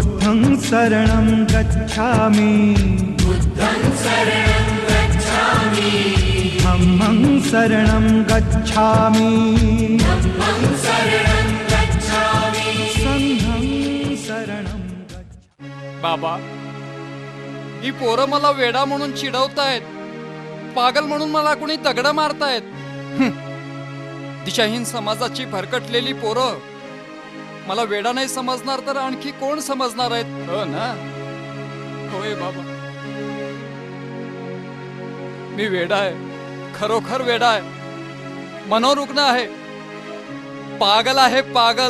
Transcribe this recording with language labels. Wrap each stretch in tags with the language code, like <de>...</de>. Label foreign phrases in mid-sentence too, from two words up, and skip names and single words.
<pi>बुद्धं शरणं गच्छामि धम्मं शरणं गच्छामि संघं शरणं गच्छामि.</pi> <mr>बाबा, ही पोरं मला वेडा म्हणून चिडवतायत, पागल म्हणून मला कुणी दगड मारतायत. दिशाहीन समाजाची भरकटलेली पोरं मला वेडा नाही समजणार तर आणखी कोण समजणार आहेत? हो ना? होय बाबा, मी वेडा आहे, खरोखर वेडा आहे, मनोरुग्ण आहे, पागल आहे, पागल.</mr>